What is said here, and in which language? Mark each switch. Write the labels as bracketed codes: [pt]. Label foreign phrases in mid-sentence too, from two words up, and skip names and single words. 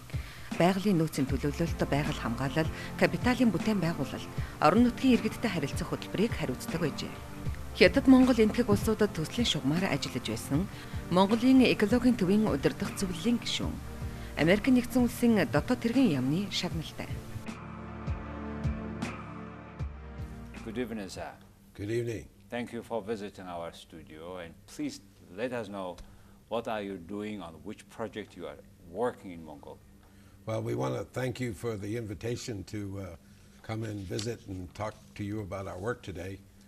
[mn] Байгалийн нөөцийн төлөвлөлт, байгаль, хамгаалал, капиталын бүтээн байгуулалт, орон нутгийн иргэдтэй харилцах хөтөлбөрийг хариуцдаг байжээ. Хятад Монгол Энэтхэг улсуудад төслийн шугамаар ажиллаж байсан Монголын Экологийн Төвийн удирдах зөвлөлийн гишүүн. Америкийн нэгдсэн улсын Дотоод Хэргийн Яамны шагналтай. [en] Good evening, sir. Good evening. Thank you for visiting our studio, and please let us know what are you doing on which project you are working in Mongolia. Well, we want to thank you for the invitation to come and visit and talk to you about our work today.